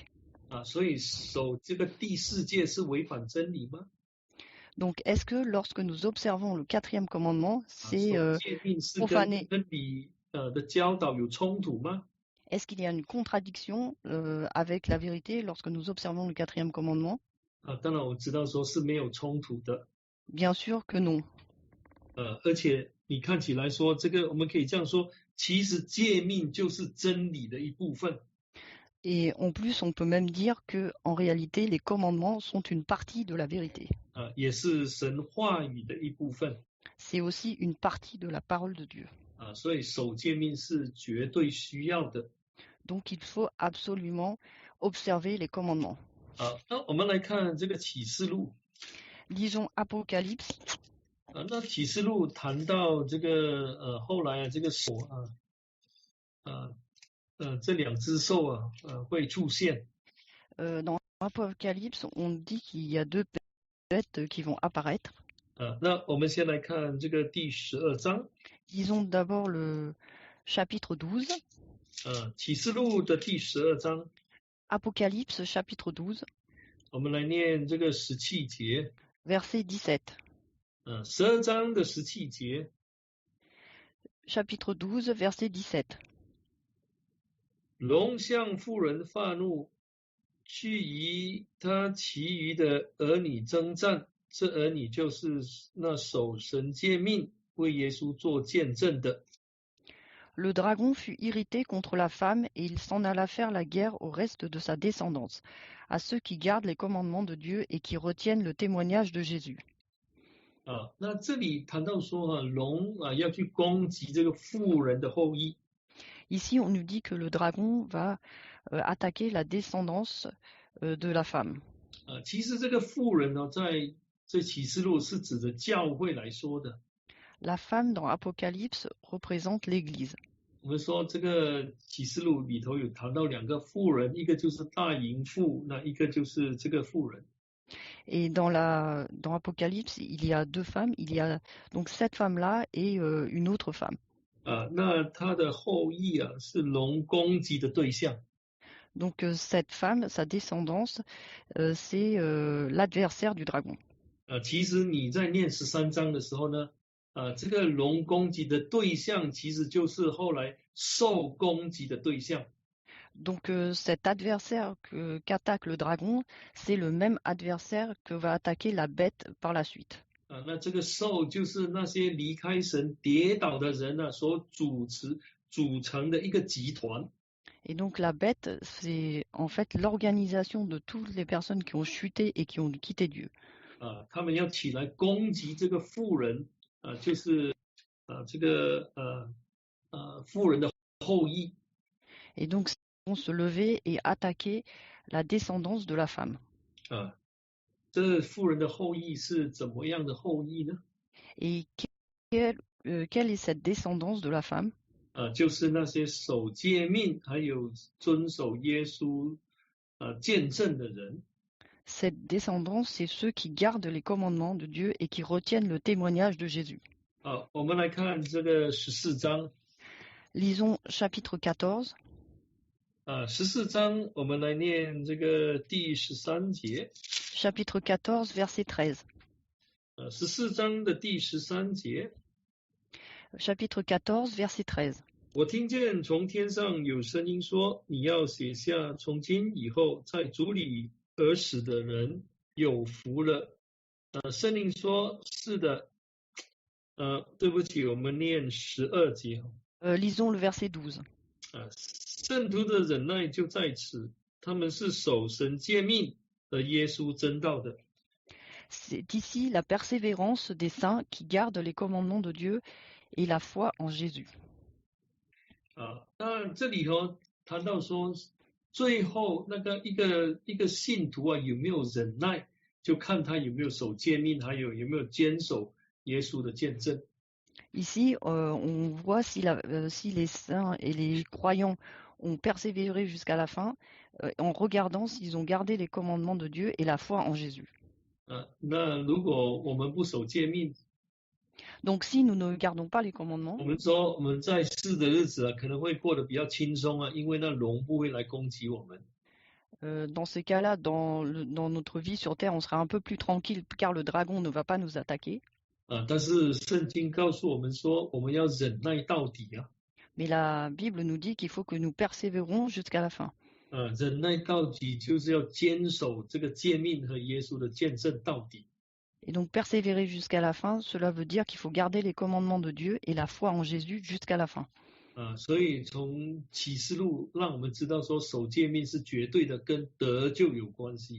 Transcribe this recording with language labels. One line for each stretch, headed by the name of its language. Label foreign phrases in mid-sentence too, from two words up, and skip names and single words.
Chinese: 所以守这个第4诫是违反真理吗？
French: Donc est-ce que lorsque nous observons le 4e commandement, c'est
Chinese: 守诫命是跟
French: profaner?
Chinese: 真理的教导有冲突吗？
French: Est-ce qu'il y a une contradiction avec la vérité lorsque nous observons le 4e commandement?
Chinese: 当然我知道说是没有冲突的。
French: Bien sûr que non.
Chinese: 而且你看起来说这个，我们可以这样说，其实诫命就是真理的一部分。
French: Et en plus, on peut même dire que, en réalité, les commandements sont une partie de la vérité.
Chinese: 也是神话语的一部分。
French: C'est aussi une partie de la parole de Dieu.
Chinese: 所以守诫命是绝对需要的。
French: Donc il faut absolument observer les commandements.
Chinese: 那我们来看这个启示录。
French: Lisons Apocalypse.
Chinese: 那启示录谈到这个后来这个手这2只兽会出现。
French: Dans Apocalypse, on dit qu'il y a deux bêtes qui vont apparaître.
Chinese: 那我们先来看这个第12章。
French: Disons d'abord le chapitre 12.
Chinese: 启示录的第12章。
French: Apocalypse chapitre 12.
Chinese: 我们来念这个17节。
French: Verset 17.
Chinese: 12章的17节。
French: Chapitre 12, verset 17.
Chinese: 龙向妇人发怒，去与他其余的儿女征战，这儿女就是那守神诫命为耶稣做见证的。
French: Le dragon fut irrité contre la femme et il s'en alla faire la guerre au reste de sa descendance, à ceux qui gardent les commandements de Dieu et qui retiennent le témoignage de Jésus.
Chinese: 那这里谈到说龙要去攻击这个妇人的后裔。
French: Ici, on nous dit que le dragon va attaquer la descendance de la femme.
Chinese: 其实这个妇人呢，在这启示录是指着教会来说的。
French: La femme dans Apocalypse représente l'Église.
Chinese: 我们说这个启示录里头有谈到两个妇人，一个就是大淫妇，那一个就是这个妇人。
French: Et dans Apocalypse, il y a deux femmes. Il y a donc cette femme-là et une autre femme.
Chinese: 那她的后裔是龙攻击的对象。
French: Donc cette femme, sa descendance, c'est l'adversaire du dragon.
Chinese: 其实你在念13章的时候呢，这个龙攻击的对象其实就是后来兽攻击的对象。
French: Donc cet adversaire qu'attaque le dragon, c'est le même adversaire que va attaquer la bête par la suite.
Chinese: 那这个兽就是那些离开神跌倒的人所组成的一个集团。
French: Et donc la bête, c'est en fait l'organisation de toutes les personnes qui ont chuté et qui ont quitté Dieu.
Chinese: 他们要起来攻击这个妇人，就是这个妇人的后裔。
French: Et donc ils vont se lever et attaquer la descendance de la femme.
Chinese: 这妇人的后裔是怎么样的后裔呢？
French: Et quelle est cette descendance de la femme?
Chinese: 就是那些守诫命还有遵守耶稣见证的人。
French: Cette descendance, c'est ceux qui gardent les commandements de Dieu et qui retiennent le témoignage de Jésus.
Chinese: 我们来看这个14章。
French: Lisons chapitre 14.
Chinese: 14 章我们来念这个第13节。
French: Chapitre 14, verset 13.
Chinese: 14 章的第13节。
French: Chapitre 14, verset 13.
Chinese: 我听见从天上有声音说，你要写下，从今以后在主里而死的人有福了。圣灵说是的。对不起，我们念12节。
French: Lisons le verset 12.
Chinese: 圣徒的忍耐就在此，他们是守神诫命和耶稣真道的。
French: C'est ici la persévérance des saints qui gardent les commandements de Dieu et la foi en Jésus.
Chinese: 那这里头谈到说，最后那个一个信徒有没有忍耐，就看他有没有守诫命，还有没有坚守耶稣的见证。
French: Ici, on voit si les saints et les croyants ont persévéré jusqu'à la fin, en regardant s'ils ont gardé les commandements de Dieu et la foi en Jésus.
Chinese: 那如果我们不守诫命，
French: Donc si nous ne gardons pas les commandements,
Chinese: 我们说我们在世的日子可能会过得比较轻松因为那龙不会来攻击我们。
French: dans ces cas-là, dans notre vie sur terre, on sera un peu plus tranquille car le dragon ne va pas nous attaquer.
Chinese: 但是圣经告诉我们说，我们要忍耐到底
French: Mais la Bible nous dit qu'il faut que nous persévérons jusqu'à la fin.
Chinese: 忍耐到底就是要坚守这个诫命和耶稣的见证到底。
French: Et donc persévérer jusqu'à la fin, cela veut dire qu'il faut garder les commandements de Dieu et la foi en Jésus jusqu'à la fin.
Chinese: 所以从启示录让我们知道说，守诫命是绝对的跟得救有关系。